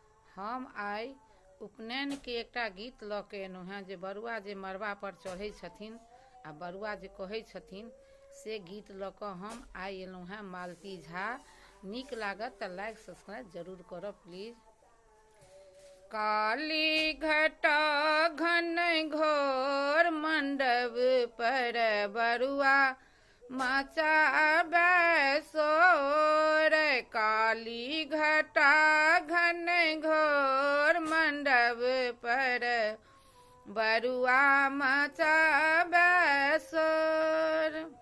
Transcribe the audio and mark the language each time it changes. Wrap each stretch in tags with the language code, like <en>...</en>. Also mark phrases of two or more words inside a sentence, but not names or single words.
<mai>हम आइ उपनयन के एकटा गीत लऽ के एलहुँ हेँ जे बरुआ जे मड़बा पर चढ़ै छथिन आ बरुआ जे कहै छथिन से गीत लऽ कऽ हम आइ एलहुँ हेँ मालती झा। नीक लागत तऽ</mai> <en>like subscribe</en> <mai>जरूर करब प्लीज। काली घटा घन घोर मंडप पर बरुआ मचाबे शोर। काली घटा घन घोर मंडप पर बरुआ मचाबे शोर।</mai>